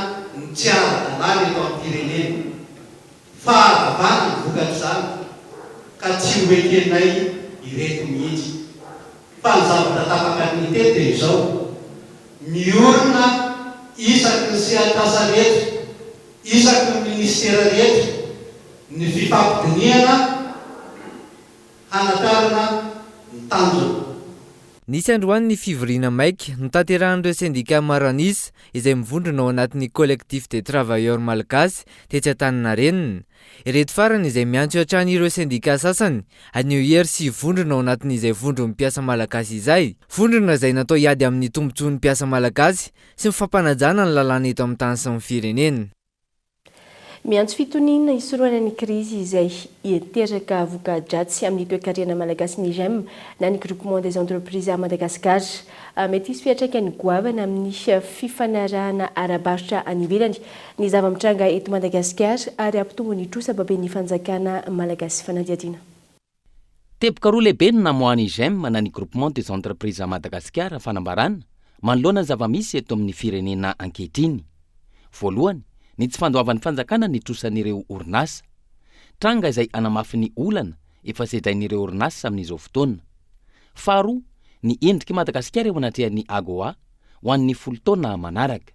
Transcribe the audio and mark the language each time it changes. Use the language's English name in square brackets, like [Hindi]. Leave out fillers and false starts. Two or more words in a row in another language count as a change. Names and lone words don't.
[Malagasy] ny tsy ara-dalàna eto amin'ny firenena fahavavana ny vokatr'izany ka tsy hoekenay ireto mihitsy fa ny zavatra tapaka ny tety dia izao miorina isaky ny sehatasa rehetra isaky ny ministera rehetra ny fifampidiniana hanakarana ny tanjona. Nisy androany ny fivoriana maika notanterahan'ireo syndicat maranisa izay mivondrona ao anatin'ny collectif des travailleurs malagasy tetsy Antaninarenina. Ireto farany izay miantso hatrany ireo syndicat sasany anio hery sy vondrona ao anatin'izay vondron'ny mpiasa malagasy izay. Vondrona izay natao hiady amin'ny tombontsoan'ny mpiasa malagasy sy mifampanajana ny lalàna eto amin'ny tany sy ny firenena. Miantso fitoniana hisoroana ny krizy izay hiteraka voka-dratsy amin'ny toe-karena malagasy ny GEM na ny groupement des entreprises à Madagascar. Mety hisy fiantraikany goavana amin'ny fifanarahana ara-barotra any ivelany ny zava-mitranga eto Madagasikara ary ampitombo ny trosababen'ny fanjakana malagasy fanadihadiana. Teboka roa lehibe no namoahany GEM na ny groupement des entreprises à Madagascar fanambarana manoloana ny zava-misy eto amin'ny firenena ankehitriny. Voalohany, ny tsy fandoavan'ny fanjakana ny trosan'ireo orinasa. Tranga izay anamafy ny olana efa sedrain'ireo orinasa amin'izao fotoana. Faharoa, ny endriky Madagasikara eo anatrehan'ny AGOA ho an'ny 10 taona manaraka.